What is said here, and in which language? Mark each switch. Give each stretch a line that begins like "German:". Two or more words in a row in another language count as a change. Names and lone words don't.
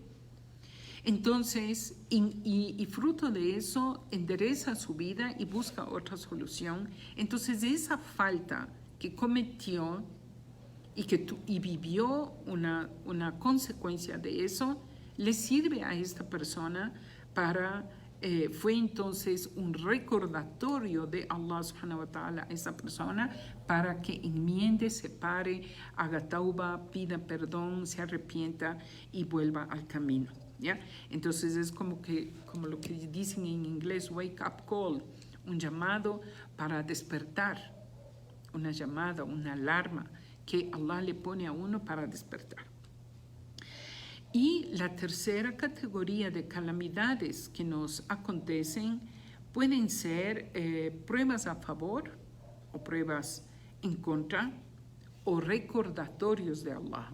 Spanish: Entonces, y fruto de eso, endereza su vida y busca otra solución. Entonces, esa falta que cometió y vivió una consecuencia de eso, le sirve a esta persona para... fue entonces un recordatorio de Allah
Arabic: سبحانه وتعالى
Spanish: a esa persona para que enmiende, se pare, haga tauba, pida perdón, se arrepienta y vuelva al camino, ¿ya? Entonces es como lo que dicen en inglés,
English: wake up call,
Spanish: un llamado para despertar, una llamada, una alarma que Allah le pone a uno para despertar. Y la tercera categoría de calamidades que nos acontecen pueden ser pruebas a favor o pruebas en contra o recordatorios de Allah.